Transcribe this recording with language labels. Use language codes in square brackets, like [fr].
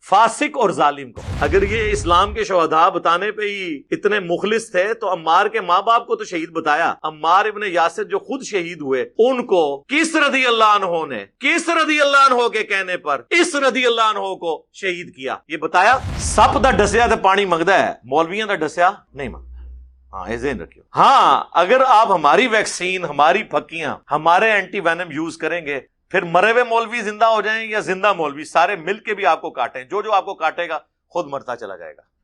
[ur] فاسق اور ظالم کو اگر یہ اسلام کے شہداء بتانے پہ ہی اتنے مخلص تھے تو عمار کے ماں باپ کو تو شہید بتایا. عمار ابن یاسر جو خود شہید ہوئے ان کو کس رضی اللہ عنہ نے کس رضی اللہ عنہ کے کہنے پر اس رضی اللہ عنہ کو شہید کیا یہ بتایا. [pa] سپ دا ڈسیا تے پانی منگدا ہے، مولویاں دا ڈسیا نہیں منگدا. [ur] ہاں یہ ذہن رکھیو. ہاں اگر آپ ہماری ویکسین، ہماری پھکیاں، ہمارے اینٹی وینم یوز کریں گے، پھر مرے ہوئے مولوی زندہ ہو جائیں یا زندہ مولوی سارے مل کے بھی آپ کو کاٹیں، جو آپ کو کاٹے گا خود مرتا چلا جائے گا.